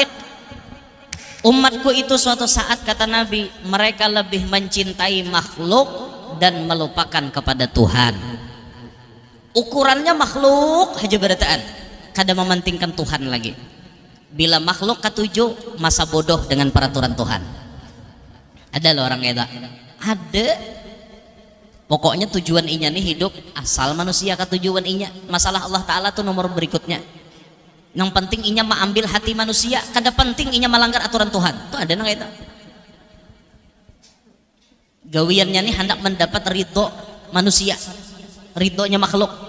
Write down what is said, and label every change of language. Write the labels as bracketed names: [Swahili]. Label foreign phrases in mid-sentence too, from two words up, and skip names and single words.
[Indonesian] Umatku itu suatu saat kata Nabi, mereka lebih mencintai makhluk dan melupakan kepada Tuhan. Ukurannya makhluk aja berataan, kada mementingkan Tuhan lagi. Bila makhluk ketujuh, masa bodoh dengan peraturan Tuhan. Ada loh orang kayak ada. Pokoknya tujuan inya nih hidup asal manusia ketujuan inya. Masalah Allah Ta'ala tuh nomor berikutnya. Yang penting inya mengambil hati manusia, kada penting inya melanggar aturan Tuhan. [Banjar] Tuh ada nang kayak itu. [Indonesian] Gawiannya nih hendak mendapat ridho manusia, ridhonya makhluk.